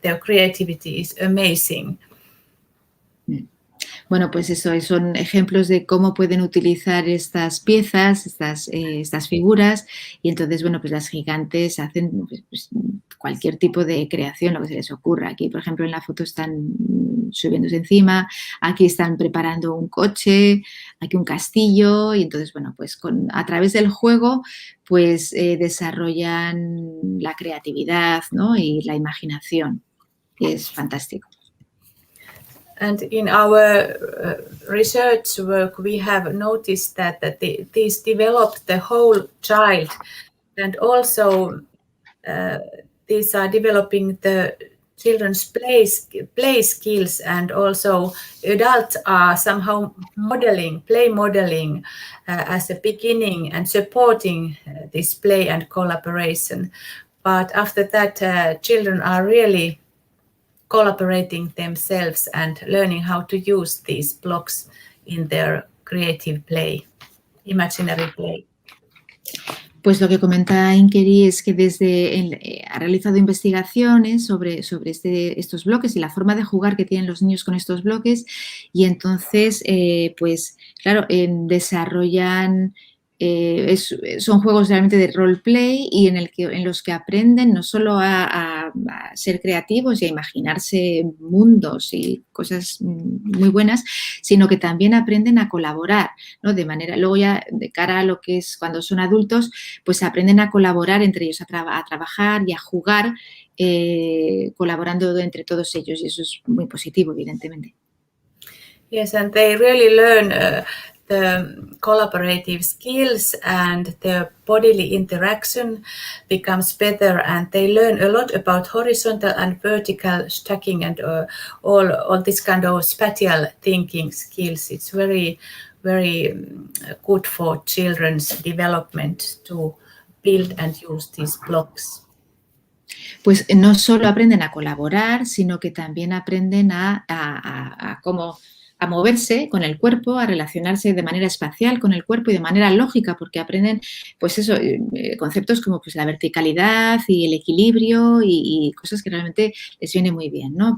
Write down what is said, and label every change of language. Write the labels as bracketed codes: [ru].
[en] Their creativity is amazing. [es] Bueno, pues eso, son ejemplos de cómo pueden utilizar estas piezas, estas figuras, y entonces, bueno, pues las gigantes hacen pues, cualquier tipo de creación, lo que se les ocurra. Aquí, por ejemplo, en la foto están subiéndose encima, aquí están preparando un coche, aquí un castillo, y entonces, bueno, pues a través del juego, pues desarrollan la creatividad, ¿no? Y la imaginación, y es fantástico. [en] And in our research work, we have noticed that these develop the whole child, and also these are developing the children's play skills, and also adults are somehow play modeling as a beginning and supporting this play and collaboration. But after that, children are really collaborating themselves and learning how to use these blocks in their creative play, imaginary play. [es] Pues lo que comenta Inkeri es que ha realizado investigaciones sobre estos bloques y la forma de jugar que tienen los niños con estos bloques, y entonces, pues claro, desarrollan... son juegos realmente de roleplay y en los que aprenden no solo a ser creativos y a imaginarse mundos y cosas muy buenas, sino que también aprenden a colaborar, ¿no? De manera, luego ya de cara a lo que es cuando son adultos, pues aprenden a colaborar entre ellos, a trabajar y a jugar colaborando entre todos ellos, y eso es muy positivo, evidentemente. [en] Yes, and they really learn the collaborative skills, and their bodily interaction becomes better, and they learn a lot about horizontal and vertical stacking and all this kind of spatial thinking skills. It's very, very good for children's development to build and use these blocks. [es] Pues no solo aprenden a colaborar, sino que también aprenden a cómo a moverse con el cuerpo, a relacionarse de manera espacial con el cuerpo y de manera lógica, porque aprenden, pues eso, conceptos como pues la verticalidad y el equilibrio y cosas que realmente les viene muy bien, ¿no?